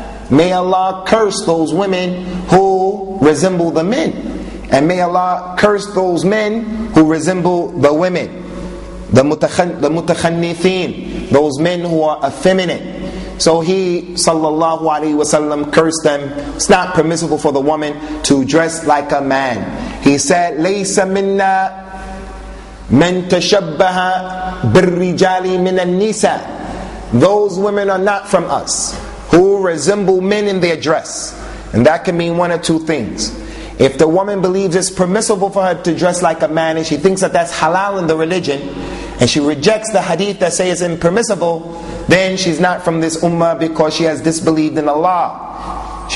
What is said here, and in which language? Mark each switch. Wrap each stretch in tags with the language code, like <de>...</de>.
<en>May Allah curse those women who resemble the men, and may Allah curse those men who resemble the women, the mutakhannithin, those men who are effeminate. So he, sallallahu alayhi wasallam, cursed them. It's not permissible for the woman to dress like a man. He said,</en> <ar>لَيْسَ مِنَّا مَنْ تَشَبَّهَ بِالرِّجَالِ مِنَ النِّسَاءِ.</ar> <en>Those women are not from us who resemble men in their dress. And that can mean one of two things. If the woman believes it's permissible for her to dress like a man, and she thinks that that's halal in the religion, and she rejects the hadith that says it's impermissible, then she's not from this ummah because she has disbelieved in Allah.</en>